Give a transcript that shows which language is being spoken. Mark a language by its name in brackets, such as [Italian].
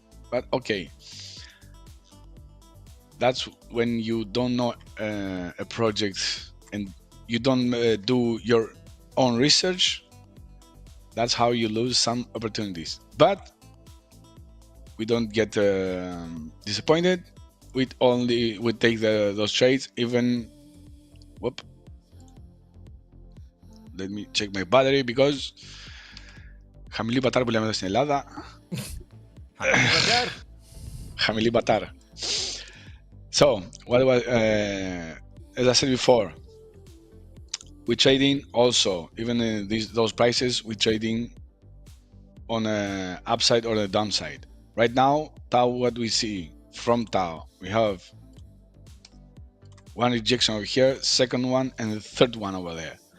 [English] But okay, that's when you don't know a project and you don't do your own research. That's how you lose some opportunities. But we don't get disappointed. We take those trades. Even let me check my battery because [Greek] χαμηλή μπατάρ που λέμε εδώ στην Ελλάδα. Χαμηλή μπατάρ. [English] So what was as I said before, we're trading also even in those prices. We're trading on a upside or a downside. Right now, Tau, what we see from Tau, we have one rejection over here, second one, and the third one over there.